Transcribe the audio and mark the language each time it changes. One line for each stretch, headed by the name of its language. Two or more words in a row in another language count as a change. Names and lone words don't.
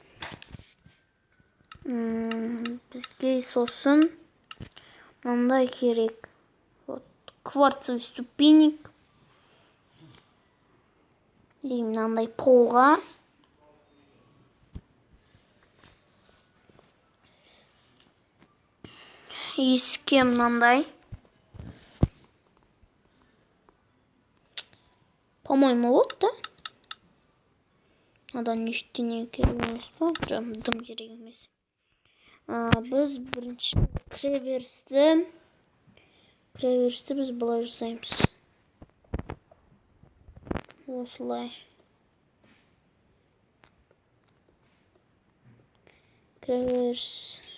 Kazakh: Бізге сосын мынандай керек.
Russian: Кварцевый ступенек. И
Kazakh: мынандай полға. Есікке мынандай.
Russian: По-моему, вот, да?
Kazakh: Надан ештеңе керек емес па? Дым керек емес. Біз бірінші кіреберісті біз былай жасаймыз. Осылай. Кіреберіс.